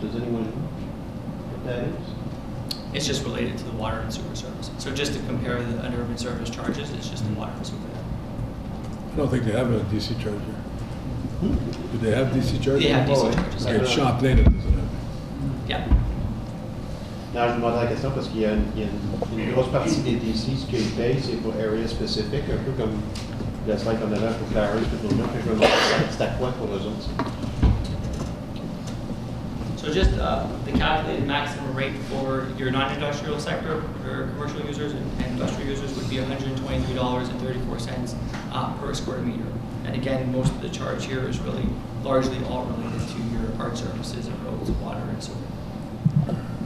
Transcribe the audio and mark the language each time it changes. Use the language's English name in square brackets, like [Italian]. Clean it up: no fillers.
[English] Does anyone know what that is? It's just related to the water and sewer service. So just to compare the urban service charges, it's just the water and sewer. I don't think they have a DC charger. Do they have DC chargers? They have DC charges. Like Champlain, it doesn't have. Yeah. [French] Là, je demande la question parce qu'il y a une grosse partie des DC, ce qu'ils payent, c'est pour area spécifique, un peu comme le slide qu'on avait pour Clarence, puis pour nous, puis je me demande c'est à quoi pour eux autres. [English] So just the calculated maximum rate for your non-industrial sector or commercial users and industrial users would be $123.34 per square meter. And again, most of the charge here is really largely all related to your art services and roads, water, and sewer.